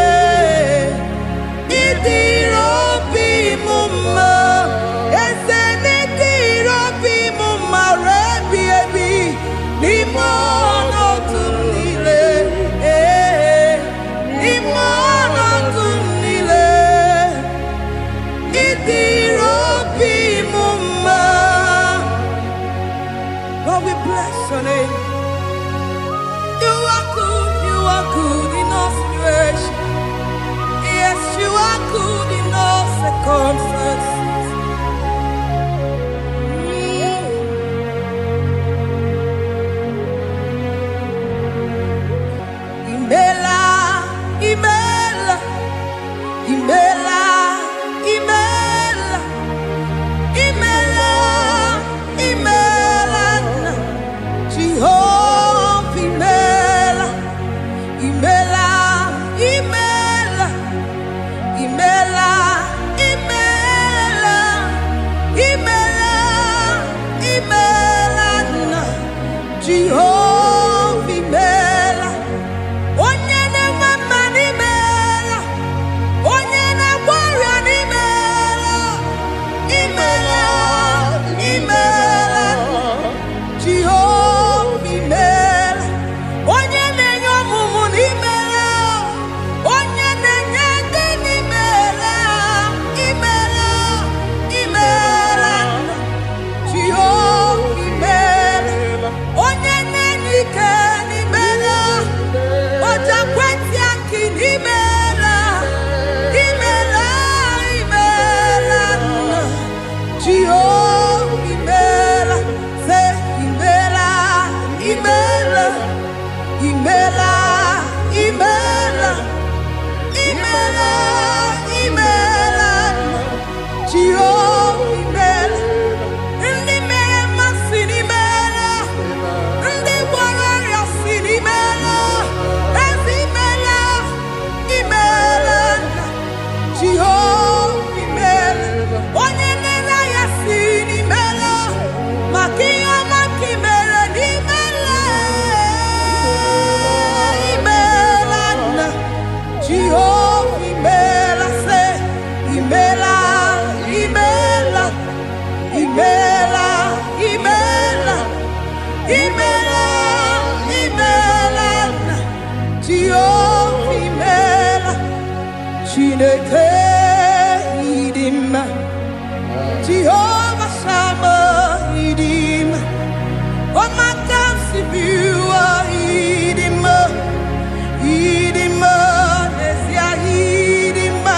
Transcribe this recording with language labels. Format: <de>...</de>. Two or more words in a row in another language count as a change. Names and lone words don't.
<ig>Ịdịrị obi m mma, eze, n'ịdịrị obi m mma, rebi ebi, n'ime ọnọdụ m niile, n'ime ọnọdụ m niile. Ịdịrị obi m mma.</ig> <en>Lord, we bless your name. You are good in all situations. Yes, you are good in all circumstances.</en> <ig>Imela, imela, imela, imela, imela, imela, Jehovah, imela, imela, imela, imela, imela, imela, imela, Jehovah, imela. Onye na-enwe mma n'imela, onye na-agwọ ọrịa n'imela, imela, imela, Jehova imela. Onye na-enye ọmụmụ n'imela, onye na-enye ndị n'imela, imela, imela, Jehova imela. Onye na-enye ike n'imela, oja kwenti aki n'imela, imela, imela, Jehova imela. Say imela, imela, imela, imela, imela, imela, Jehova imela. Ndị mere mmasị n'imela, ndị gwara ọrịa si n'imela, ezi imela, imela, Jehova imela. Onye nere ya si n'imela, maka ihe ọma ka imere n'imela, imela, Jehova imela. Say imela, imela, imela, imela, imela, imela, Jehova imela. Chineke ịdị mma, Jehova Sama ịdị mma. Ọmaka si biwa ịdị mma, ịdị mma, n'ezie ịdị mma.</ig>